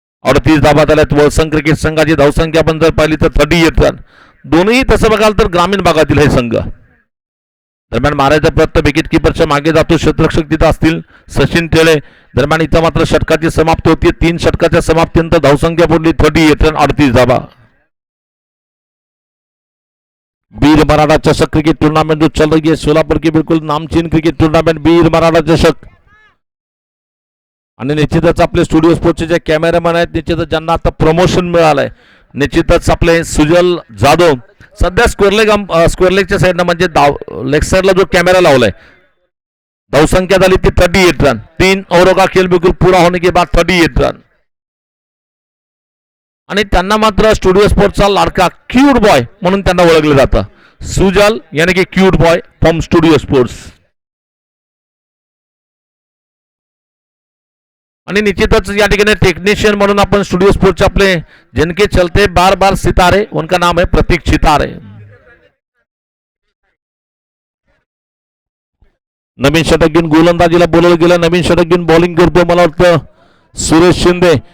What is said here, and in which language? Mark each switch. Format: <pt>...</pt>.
<mr>38 धावा झाल्यात. वळसंग क्रिकेट संघाची धावसंख्या आपण जर पाहिली तर 38 रन. दोन्ही तसं बघाल तर ग्रामीण भागातील हे संघ. दरम्यान मारायचा प्रयत्न विकेट किपरच्या मागे जातो. क्षेत्ररक्षक तिथं असतील सचिन टेळे. दरम्यान इथं मात्र षटकाची समाप्ती होती. 3 षटकाच्या समाप्तीनंतर धावसंख्या पडली 38 रन 38 धावा.</mr> <hi>वीर मराठा चषक क्रिकेट टूर्नामेंट जो चल रही है सोलापुर की बिल्कुल नामचीन क्रिकेट टूर्नामेंट वीर मराठा चषक.</hi> <mr>आणि निश्चितच आपले स्टुडिओ स्पोर्टचे जे कॅमेरामॅन आहेत निश्चितच ज्यांना आता प्रमोशन मिळालंय निश्चितच आपले सुजल जाधव सध्या स्क्वेअरलेगच्या साईडनं म्हणजे लेग साईडला जो कॅमेरा लावलाय. धावसंख्या झाली ती 38 रन.</mr> <hi>3 ओव्हरों का खेल बिल्कुल पूरा होने के बाद 38 रन.</hi> <mr>आणि त्यांना मात्र स्टुडिओ स्पोर्टचा लाडका क्यूट बॉय म्हणून त्यांना ओळखलं जातं.</mr> <en>Sujal</en> <hi>यानी की</hi> <en>Cute boy from studio sports.</en> <mr>आणि निश्चितच या ठिकाणी टेक्निशियन म्हणून आपण स्टुडिओ स्पोर्ट्सचे आपले</mr> <hi>जिनके चलते बार बार सितारे उनका नाम है</hi> <mr>प्रतीक चितारे. नवीन षटक घेऊन गोलंदाजीला बोलवलं गेलं. नवीन षटक घेऊन बॉलिंग करतो मला वाटतं सुरेश शिंदे.</mr>